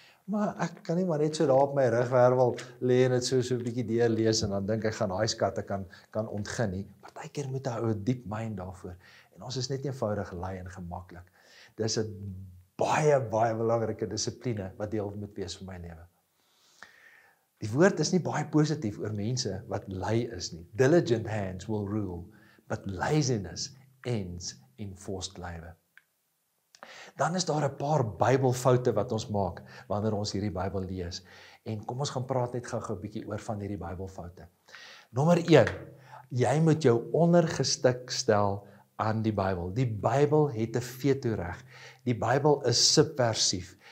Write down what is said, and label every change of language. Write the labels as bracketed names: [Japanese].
[Afrikaans] Maar ek kan nie maar net so daar op my rugwervel lê en dit so 'n bietjie deurlees en dan dink ek gaan daai skatte kan ontgin nie. Partykeer moet 'n ou 'n diep myn daarvoor. En ons is net eenvoudig lui en gemaklik. Dis 'n baie belangrike dissipline wat deel moet wees vir my lewe. Die woord is nie baie positief oor mense wat lui is nie. [English] Diligent hands will rule, but laziness ends in forced labour. [Afrikaans] Dan is daar 'n paar Bybelfoute wat ons maak wanneer ons hierdie Bybel lees. En kom ons gaan praat net gou-gou 'n bietjie oor van hierdie Bybelfoute. Nommer 1, jy moet jou ondergestik stel aan die Bybel. Die Bybel het 'n veto-reg. Die Bybel is subversief.